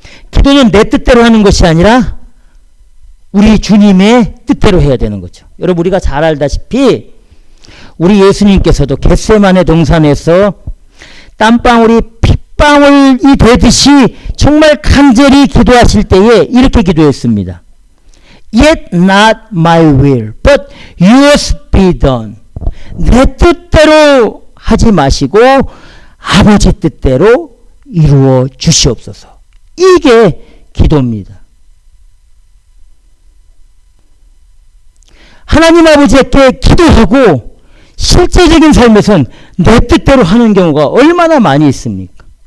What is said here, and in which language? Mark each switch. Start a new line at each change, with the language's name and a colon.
Korean: 기도는 내 뜻대로 하는 것이 아니라 우리 주님의 뜻대로 해야 되는 거죠. 여러분, 우리가 잘 알다시피 우리 예수님께서도 겟세마네 동산에서 땀방울이 핏방울이 되듯이 정말 간절히 기도하실 때에 이렇게 기도했습니다.
English: Yet not my will, but yours be done.
Korean: 내 뜻대로 하지 마시고 아버지 뜻대로 이루어 주시옵소서. 이게 기도입니다. 하나님 아버지께 기도하고 실제적인 삶에서는 내 뜻대로 하는 경우가 얼마나 많이 있습니까?